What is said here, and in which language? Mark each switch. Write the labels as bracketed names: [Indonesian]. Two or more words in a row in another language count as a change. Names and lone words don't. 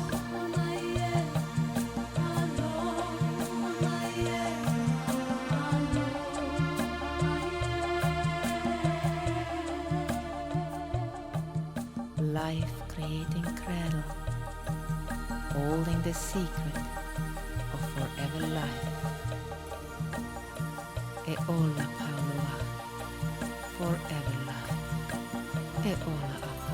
[English] Life-creating cradle, holding the secret of forever life. [Hawaiian] E ola paulua, [English] forever life. [Hawaiian] E ola